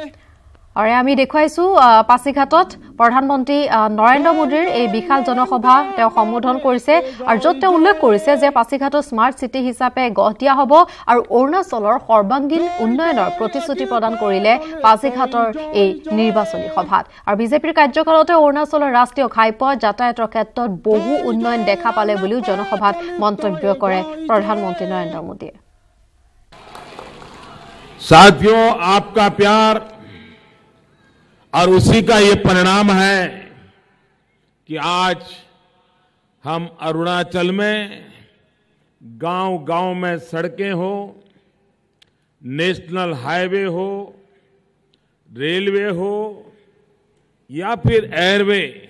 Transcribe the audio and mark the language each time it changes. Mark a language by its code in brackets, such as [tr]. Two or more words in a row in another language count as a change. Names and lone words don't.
[as] আৰু আমি দেখুৱাইছো পাছিঘাটত প্ৰধানমন্ত্ৰী নৰেন্দ্ৰ মোদীৰ এই বিশাল জনসভা তেওঁ সম্বোধন কৰিছে আৰু য'ত তেওঁ উল্লেখ কৰিছে যে পাছিঘাটত [en] smart city [as] হিচাপে গঢ় দিয়া হ'ব আৰু অৰুণাচলৰ সৰ্বাংগীন উন্নয়নৰ প্ৰতিশ্ৰুতি প্ৰদান কৰিলে পাছিঘাটৰ এই নিৰ্বাচনী সভাত। আৰু বিজেপিৰ কাৰ্যকালতে অৰুণাচলৰ ৰাষ্ট্ৰীয় ঘাইপথ যাতায়াতৰ ক্ষেত্ৰত বহু উন্নয়ন দেখা পালে বুলিও জনসভাত মন্তব্য কৰে প্ৰধানমন্ত্ৰী নৰেন্দ্ৰ মোদীয়ে। [hi] साथियों, आपका प्यार और उसी का ये परिणाम है कि आज हम अरुणाचल में गांव-गांव में सड़कें हो, [en] national highway [hi] हो, रेलवे हो या फिर एयरवे,